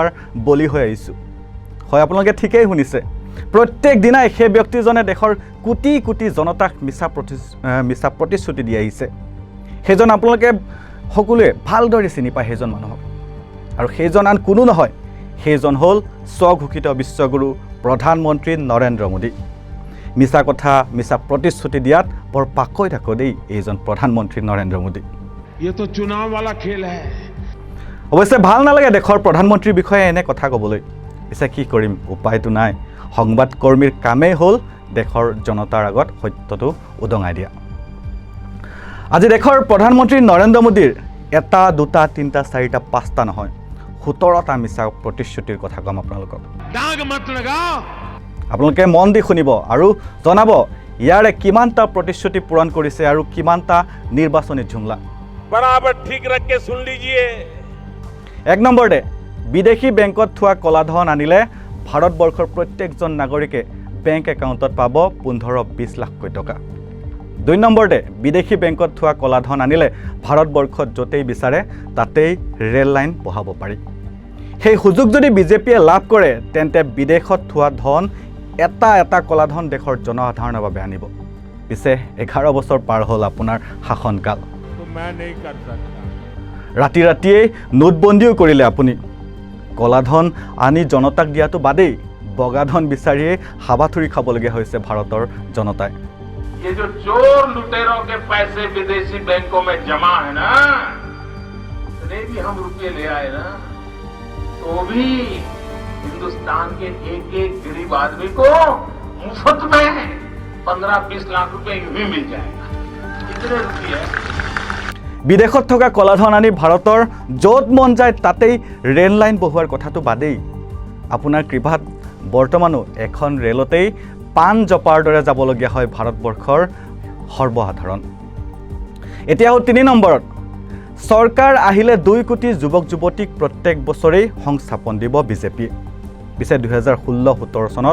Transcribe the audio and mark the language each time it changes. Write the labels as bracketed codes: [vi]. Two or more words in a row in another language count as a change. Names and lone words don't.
[as] বলি হৈ আহিছোঁ হয় আপোনালোকে ঠিকেই শুনিছে প্ৰত্যেক দিনাই সেই ব্যক্তিজনে দেশৰ কোটি কোটি জনতাক মিছা প্ৰতিশ্ৰুতি দি আহিছে সেইজন আপোনালোকে সকলোৱে ভালদৰে চিনি পায় সেইজন মানুহক আৰু সেইজন আন কোনো নহয় সেইজন হ'ল স্বঘোষিত বিশ্বগুৰু প্ৰধানমন্ত্ৰী নৰেন্দ্ৰ মোদী মিছা কথা মিছা প্ৰতিশ্ৰুতি দিয়াত বৰ পাকৈ থাকো দেই এইজন প্ৰধানমন্ত্ৰী নৰেন্দ্ৰ মোদী [hi] ये तो चुनाव वाला खेल है [as] অৱশ্যে ভাল নালাগে দেশৰ প্ৰধানমন্ত্ৰীৰ বিষয়ে এনে কথা ক'বলৈ পিছে কি কৰিম উপায়টো নাই সংবাদ কৰ্মীৰ কামেই হ'ল দেশৰ জনতাৰ আগত সত্যটো উদঙাই দিয়া আজি দেশৰ প্ৰধানমন্ত্ৰী নৰেন্দ্ৰ মোদীৰ এটা দুটা তিনিটা চাৰিটা পাঁচটা নহয় 17টা মিছা প্ৰতিশ্ৰুতিৰ কথা ক'ম আপোনালোকক [hi] दाग मत लगाओ [as] আপোনালোকে মন দি শুনিব আৰু জনাব ইয়াৰে কিমানটা প্ৰতিশ্ৰুতি পূৰণ কৰিছে আৰু কিমানটা নিৰ্বাচনী ঝুমলা [hi] बराबर ठीक रख के सुन लीजिए [as] এক নম্বৰতে বিদেশী বেংকত থোৱা কলাধন আনিলে ভাৰতবৰ্ষৰ প্ৰত্যেকজন নাগৰিকে বেংক একাউণ্টত পাব 15-20 লাখকৈ টকা 2 নম্বৰতে বিদেশী বেংকত থোৱা কলাধন আনিলে ভাৰতবৰ্ষত য'তেই বিচাৰে তাতেই ৰেল লাইন বহাব পাৰি সেই সুযোগ যদি বিজেপিয়ে লাভ কৰে তেন্তে বিদেশত থোৱা ধন এটা এটা কলাধন দেশৰ জনসাধাৰণৰ বাবে আনিব পিছে 11 বছৰ পাৰ হ'ল আপোনাৰ শাসনকাল [hi] तो मैं नहीं कर सकता [as] ৰাতি ৰাতিয়েই নোটবন্দীও কৰিলে আপুনি কলাধন আনি জনতাক দিয়াটো বাদেই বগাধন বিচাৰিয়ে হাবাথুৰি খাবলগীয়া হৈছে ভাৰতৰ জনতাই [hi] ये जो चोर लुटेरों के पैसे विदेशी बैंकों में जमा है ना इतने भी हम रुपये ले आए ना तो भी हिंदुस्तान के एक एक गरीब आदमी को मुफ्त में 15-20 लाख रुपए यूं ही मिल जाएगा कितने रुपये [as] বিদেশত থকা কলাধন আনি ভাৰতৰ য'ত মন যায় তাতেই ৰেল লাইন বহুৱাৰ কথাটো বাদেই আপোনাৰ কৃপাত বৰ্তমানো এখন ৰেলতেই পাণ জপাৰ দৰে যাবলগীয়া হয় ভাৰতবৰ্ষৰ সৰ্বসাধাৰণ এতিয়া হ'ল 3 নম্বৰত চৰকাৰ আহিলে 2 কোটি যুৱক যুৱতীক প্ৰত্যেক বছৰেই সংস্থাপন দিব বিজেপিয়ে পিছে 2016-17 চনত